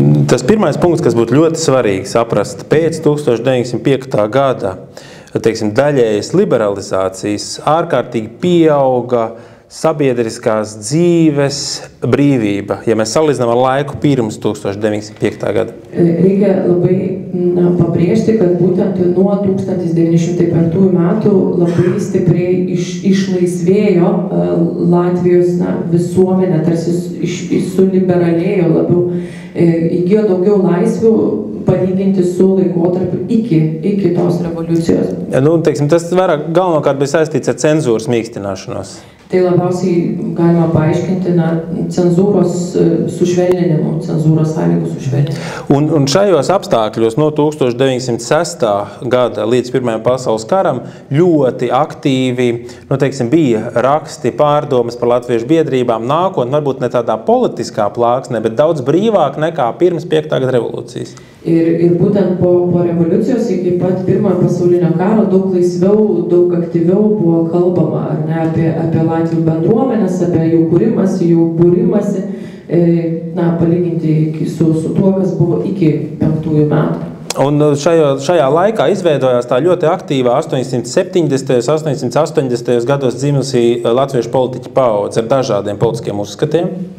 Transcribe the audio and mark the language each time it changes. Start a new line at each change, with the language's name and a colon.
Latvian: Tas pirmais punkts, kas būtu ļoti svarīgi saprast, pēc 1905. gada daļējas liberalizācijas ārkārtīgi pieauga sabiedriskās dzīves brīvība, ja mēs salīdzinām ar laiku pirms 1905. gada.
Lithuanian: Reikia labai pabrėžti, kad būtent nuo 1905 metų labai stipriai išlaisvėjo Latvijos visuomenė, tarsi suliberalėjo labiau, įgijo daugiau laisvių palyginti su laikotarpiu iki tos revoliucijos.
Latvian: Tas vairāk galvenokārt bija saistīts ar cenzūras mīkstināšanos.
Lithuanian: Tai labiausiai galima paaiškinti cenzūros sušvelninimu, cenzūros sąlygų sušvelninimu.
Latvian: Un šajos apstākļos no 1906. gada līdz Pirmajam pasaules karam ļoti aktīvi bija raksti, pārdomas par latviešu biedrībām, nākotnē varbūt ne tādā politiskā plāksnē, bet daudz brīvāk nekā pirms 5. gada revolūcijas.
Lithuanian: Ir būtent po revoliucijos iki pat Pirmojo pasaulinio karo daug laisviau, daug aktyviau buvo kalbama, ar ne, apie Latvių bendruomenės, apie jų kūrimąsi, jų būrimąsi, palyginti su tuo, kas buvo iki 5. metų.
Latvian: Un šajā laikā izveidojās tā ļoti aktīvā 870. 880. gados dzimusī latviešu politiķu paudze ar dažādiem politiskiem uzskatiem.